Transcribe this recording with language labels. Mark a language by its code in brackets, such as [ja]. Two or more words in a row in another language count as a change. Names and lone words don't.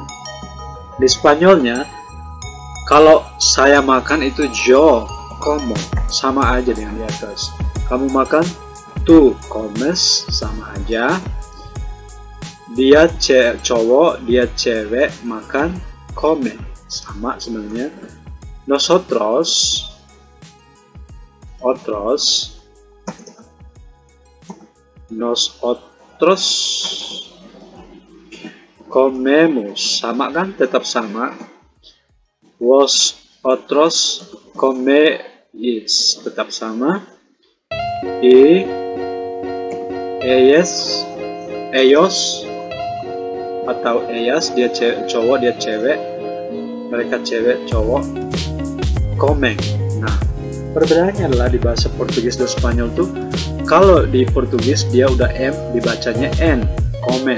[id] Di Spanyolnya kalau saya makan itu [es] yo como, [id] sama aja dengan di atas. Kamu makan, [es] tu comes, [id] sama aja. Dia cowok, dia cewek makan, come, sama sebenarnya. [es] Nosotros, comemos, [id] sama kan, tetap sama. [es] Vosotros coméis, [id] tetap sama. [es] Y ellos [id] atau ellas, dia cowok, dia cewek, mereka cewek, cowok, comen. Nah, perbedaannya adalah di bahasa Portugis dan Spanyol tuh, kalau di Portugis dia udah M, dibacanya N, comen.